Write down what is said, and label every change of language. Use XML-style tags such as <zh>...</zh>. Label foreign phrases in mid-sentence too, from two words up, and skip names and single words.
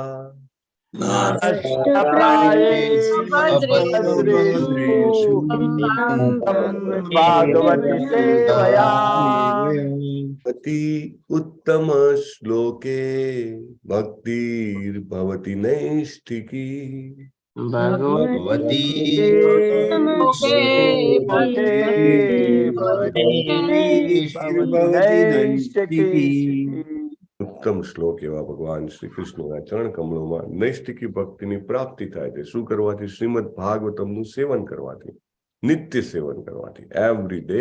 <sa>भद्रेषु भागवति सेवया अति उत्तम श्लोके भक्तिर्भवति नैष्ठिकी भगवती</sa> <gu>ઉત્તમ શ્લોક એવા ભગવાન શ્રી કૃષ્ણના ચરણ કમળોમાં નૈષ્ઠિકી ભક્તિની પ્રાપ્તિ થાય છે. શું કરવાથી? શ્રીમદ ભાગવતમનું સેવન કરવાથી, નિત્ય સેવન કરવાથી,</gu> <en>every day.</en>